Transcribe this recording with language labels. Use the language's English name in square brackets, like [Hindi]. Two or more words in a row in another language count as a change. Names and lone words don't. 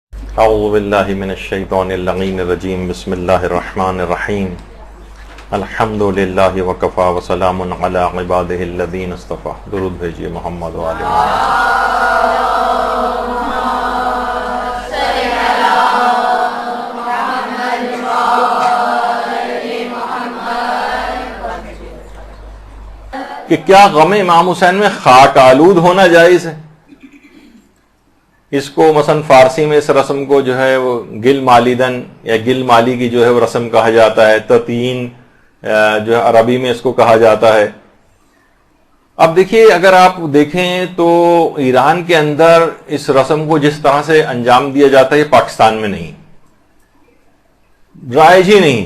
[Arabic] اعوذ باللہ من الشیطان اللعین الرجیم بسم اللہ الرحمن الرحیم الحمد للہ وکفا وسلام علی عبادہ الذین اصطفیٰ. [Urdu] درود بھیجیے محمد و آل محمد. کہ کیا غم امام حسین میں خاک آلود ہونا جائز ہے؟ اس کو مثلا فارسی میں اس رسم کو جو ہے وہ [Persian] گل مالیدن [Urdu] یا گل مالی کی جو ہے وہ رسم کہا جاتا ہے. تطین جو ہے عربی میں اس کو کہا جاتا ہے. اب دیکھیے، اگر آپ دیکھیں تو ایران کے اندر اس رسم کو جس طرح سے انجام دیا جاتا ہے پاکستان میں نہیں، رائج ہی نہیں.